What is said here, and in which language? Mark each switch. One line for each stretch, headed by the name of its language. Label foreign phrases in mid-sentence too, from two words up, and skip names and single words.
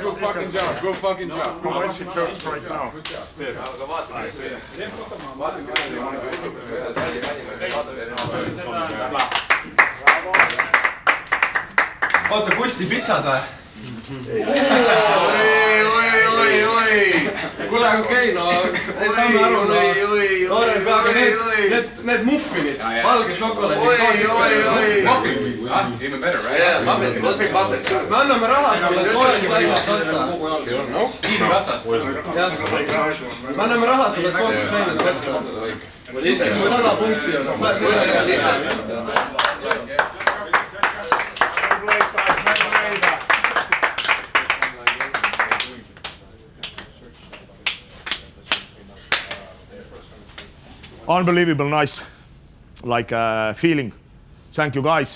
English: Good fucking job. Good fucking job. How much it hurts right now?
Estonian: Oota, Kusti pitsad või? Oi. Kuule, okei, no ei saame aru, no need muffinid, valge šokolaadi.
English: Muffins. Even better, right? Yeah, muffins. We'll take muffins.
Estonian: Me anname raha sulle, et koolist saimast osta. Kiivi kassast. Me anname raha sulle, et koolist saimast osta. 100 punkti on.
English: Unbelievable nice feeling. Thank you guys.